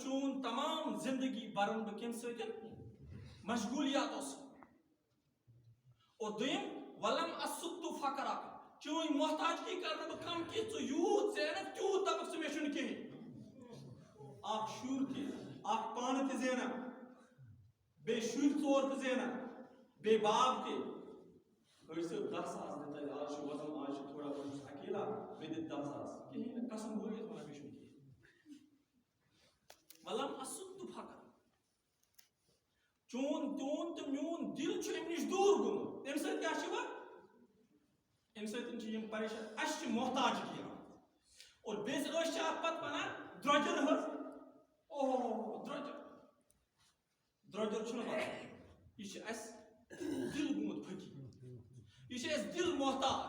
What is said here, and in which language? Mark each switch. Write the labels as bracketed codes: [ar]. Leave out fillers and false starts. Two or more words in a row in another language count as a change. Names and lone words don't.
[ks] چون تمام زندگی برن بہٕ کمہِ سۭتۍ مشغولیاتو سۭتۍ اور دوٚیِم [ar] ولم اسُدُ فقرک [ks] چٲنۍ محتاجگی کرنہٕ بہٕ کم کینٛہہ ژٕ یوٗت زینکھ تیوٗت دپکھ ژٕ مےٚ چھُنہٕ کِہیٖنۍ اکھ شُر تہِ اکھ پانہٕ تہِ زینان بیٚیہِ شُرۍ 4 تہِ زینان بیٚیہِ باب تہِ أڑۍ صٲب 10 ساس دِتہٕ آز چھُ وزن آز چھُ [ur] تھوڑا بہت اکیلا [ks] بیٚیہِ دِتہٕ 10 ساس کِہیٖنۍ نہٕ قسم بٲگِتھ ونان مےٚ چھُنہٕ کِہیٖنۍ [ar] ولم اسُدُ فقرک [ks] چون تہٕ میون دل چھُ اَمہِ نِش دوٗر گوٚمُت اَمہِ سۭتۍ کیاہ چھُ وۄنۍ اَمہِ سۭتۍ چھِ یِم پریشان اَسہِ چھِ محتاجگی اور بیٚیہِ أسۍ چھِ اَتھ پتہٕ ونان درٛۄجر حظ اوہ درٛۄجر چھُنہٕ وَنان یہِ چھِ اَسہِ دل گوٚمُت پھٔکِتھ یہِ چھِ اَسہِ دل محتاج